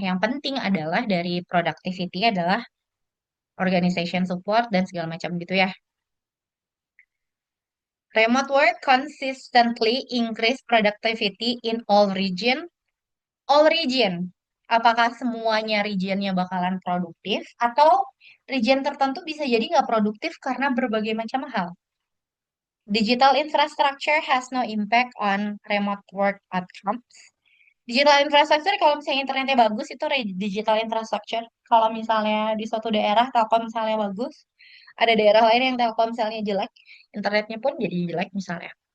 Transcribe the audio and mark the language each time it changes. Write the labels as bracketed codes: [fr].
[id] Yang penting adalah dari productivity adalah organization support dan segala macam gitu ya. [en] Remote work consistently increase productivity in all region. All region. [id] Apakah semuanya regionnya bakalan produktif atau region tertentu bisa jadi nggak produktif karena berbagai macam hal? [en] Digital infrastructure has no impact on remote work outcomes. [id] Digital infrastructure kalau misalnya internetnya bagus itu digital infrastructure. Kalau misalnya di suatu daerah Telkom misalnya bagus, ada daerah lain yang Telkomselnya jelek, internetnya pun jadi jelek misalnya.